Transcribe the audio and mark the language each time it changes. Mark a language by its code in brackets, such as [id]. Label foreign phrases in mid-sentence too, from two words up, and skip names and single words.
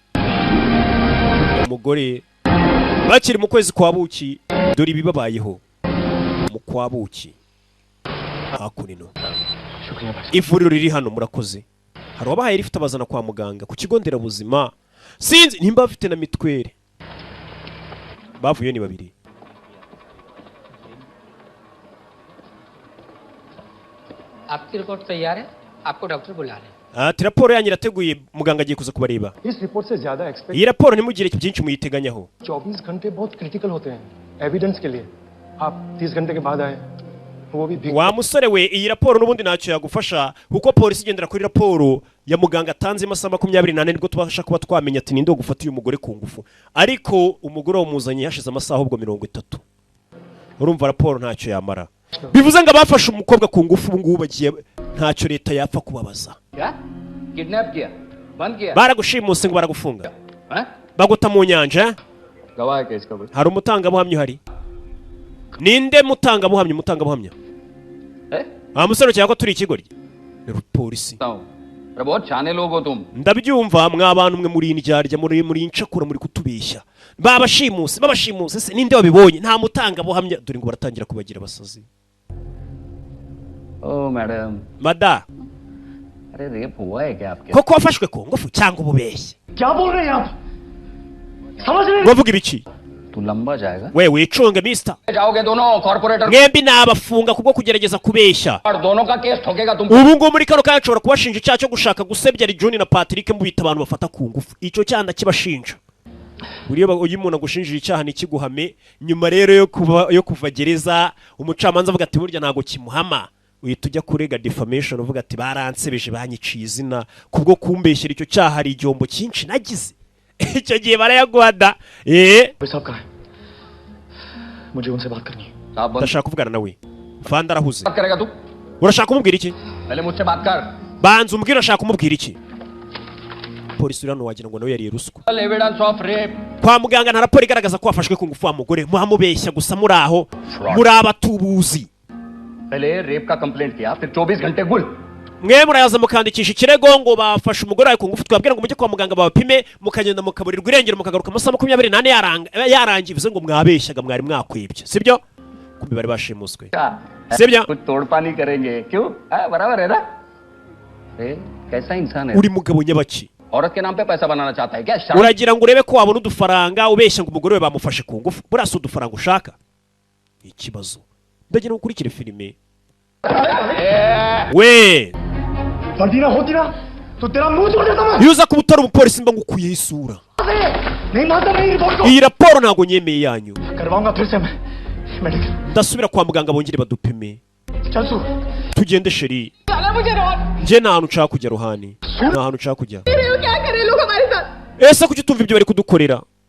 [rw] Umugore bakiri mu kwezi kwa buki dore ibibabayeho. Mu kwa buki. Hakurino. Ivuriro riri hano murakoze. Hari wabahaye rifite abazana kwa muganga ku kigo nderabuzima. Sinzi nimba bafite na mitwere. Bavuye ni babiri. [hi] आपकी रिपोर्ट तैयार है आपको डॉक्टर बुला रहे हैं [rw] ati raporo yanyu irateguye muganga agiye kuza kubareba. [hi] इस रिपोर्ट से ज्यादा एक्सपेक्ट [rw] iyi raporo ntimugire byinshi muyiteganyaho. [hi] 24 घंटे बहुत क्रिटिकल होते हैं एविडेंस के लिए आप 30 घंटे के बाद आए वो भी [rw] wa musore we iyi raporo nubundi ntacyo yagufasha kuko polisi igendera kuri raporo ya muganga atanze amasaha 28 nibwo tubasha kuba twamenya ati ninde gufata uyu mugore ku ngufu ariko umugore wamuzanye yashize amasaha ahubwo 30. urumva raporo ntacyo yamara bivuze ngo abafashe umukobwa ku ngufu ngubu bagiye ntacyo leta yapfa kubabaza. [hi] किडनैप किया बंद किया [rw] baragushimuse ngo baragufunga baguta mu nyanja. [hi] गवाह है इसका [rw] hari umutangabuhamya uhari. Ninde mutangabuhamya musore cyangwa turi ikigoryi polisi [hi] बहुत छाने लोग हो तुम. [rw] ndabyumva mwabantu mwe muri indyarya muri incakura muri kutubeshya babashimuse se ninde wabibonye nta mutangabuhamya dore ngo baratangira kubagira abasazi. [en] Oh madam [rw] mada [hi] अरे रेप हुआ है क्या आपके [rw] koko wafashwe ku ngufu cyangwa ububeshye [hi] क्या बोल रहे हैं आप समझ रहे हैं [rw] bavuga ibiki [hi] तू लंबा जाएगा [rw] we wicunge mister [hi] जाओगे दोनों कॉर्पोरेटर [rw] mwembi nabafunga kubwo kugerageza kubeshya [hi] और दोनों का केस ठोकेगा तुम. [rw] ubu ngo muri kano kanya nshobora kubashinja icyaha cyo gushaka gusebya John na Patrick mubita abantu bafata ku ngufu icyo cyanda kibashinja. Buriyo uyu muntu agushinjira icyaha nikiguhame nyuma rero yo kuva gereza umucamanza avuga ati burya nago kimuhama uhita ujya kurega defamation uvuga ati baransebeje banyiciye izina kubwo kumbeshyira icyo cyaha ari igihombo cyinshi nagize. icyo gihe barayagwada [hi] साहब कहाँ है मुझे उनसे बात करनी है. [rw] ndashaka kuvugana nawe Vanda arahuze. [hi] बात करेगा तू [rw] urashaka kumubwira iki [hi] पहले मुझसे बात कर [rw] banza umbwira urashaka kumubwira iki. Polisi urano wagira ngo nawe yari ruswa. [en] evidence of rape [rw] kwa muganga nta raporo igaragaza ko wafashwe ku ngufu wa mugore muhamubeshya gusa muri aho muri abatubuzi. [hi] पहले रेप का कंप्लेंट किया फिर 24 घंटे गुल [rw] mwe murayaza mukandikisha ikirego ngo bafashe umugore wawe ku ngufu twabwira ngo mujye kwa muganga babapime mukagenda mukaburirwa irengero mukagaruka amasaha 28 yarangiye bivuze ngo mwabeshyaga mwari mwakwibye sibyo kumbe bari bashimuswe sibyo [hi] कुछ तोड़ पानी करेंगे क्यों बराबर है ना कैसा इंसान है [rw] uri mugabo nyabaki [hi] औरत के नाम पे पैसा बनाना चाहता है क्या [rw] uragira ngo urebe ko wabona udufaranga ubeshya ngo umugore we bamufashe ku ngufu burasa udufaranga ushaka ikibazo ndagira ngo ukurikire filime we [hi] होती ना तो तेरा मुंह तोड़ देता मैं. [rw] yuza kuba utari umupolisi mba ngukuyeho isura iyi raporo ntabwo nyemeye yanyu ndasubira kwa muganga bongere badupime tugende sheri njye nta hantu nshaka kujya ruhani nta hantu nshaka kujya ese kuki utumva ibyo bari kudukorera